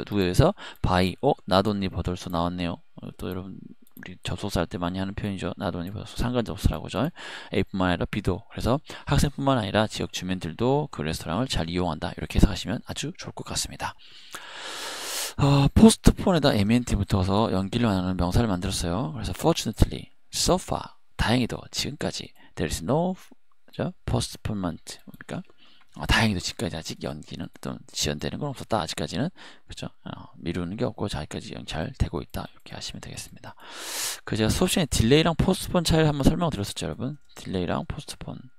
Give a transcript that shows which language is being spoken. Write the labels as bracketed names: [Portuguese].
[Korean] 누구에 의해서? by 나돈니 버돌소 나왔네요. 또 여러분 우리 접속사 할 때 많이 하는 표현이죠. 나돈니 버돌소 상관 접수라고 하죠. A뿐만 아니라 B도. 그래서 학생뿐만 아니라 지역 주민들도 그 레스토랑을 잘 이용한다. 이렇게 해석하시면 아주 좋을 것 같습니다. 포스트폰에다 MENT 붙어서 연기를 하는 명사를 만들었어요. [English] 그래서 fortunately, so far, [Korean] 다행히도 지금까지 [English] there is no postponement [Korean] 뭡니까? 다행히도 지금까지 아직 연기는 또는 지연되는 건 없었다. 아직까지는 그렇죠. 미루는 게 없고 아직까지 잘 되고 있다. 이렇게 하시면 되겠습니다. 그 제가 수업 시간에 딜레이랑 포스트폰 차이를 한번 설명드렸었죠, 여러분. 딜레이랑 포스트폰.